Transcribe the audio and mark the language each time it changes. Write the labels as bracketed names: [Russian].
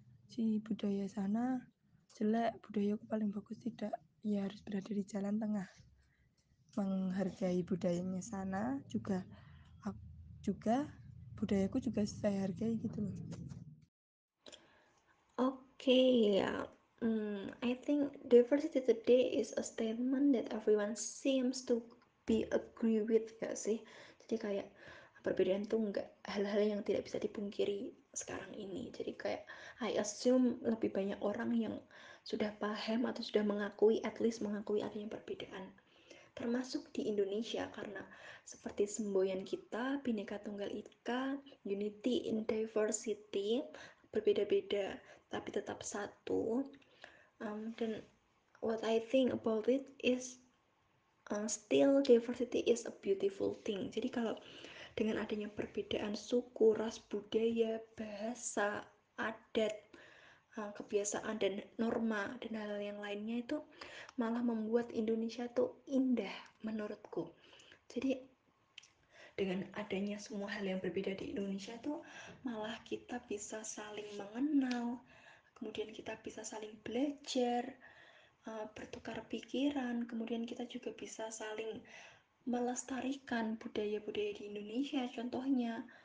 [Indonesian] Si budaya sana jelek, budayaku paling bagus, tidak. Ya harus berada di jalan tengah. Menghargai budayanya sana juga budayaku juga saya hargai gitu loh. [English] Okay, yeah. I think diversity today is a statement that everyone seems to be agree with, [Indonesian] gak sih? Jadi kayak perbedaan tuh nggak hal-hal yang tidak bisa dipungkiri sekarang ini. Jadi kayak [English] I assume [Indonesian] lebih banyak orang yang sudah paham atau sudah mengakui, [English] at least [Indonesian] mengakui adanya perbedaan. Termasuk di Indonesia karena seperti semboyan kita, Bhinneka Tunggal Ika, Unity in Diversity, berbeda-beda tapi tetap satu. [English] Dan what I think about it is still diversity is a beautiful thing. [Indonesian] Jadi kalau dengan adanya perbedaan suku, ras, budaya, bahasa, adat, kebiasaan dan norma dan hal-hal yang lainnya itu malah membuat Indonesia tuh indah menurutku. Jadi dengan adanya semua hal yang berbeda di Indonesia tuh malah kita bisa saling mengenal, kemudian kita bisa saling belajar, bertukar pikiran, kemudian kita juga bisa saling melestarikan budaya-budaya di Indonesia contohnya.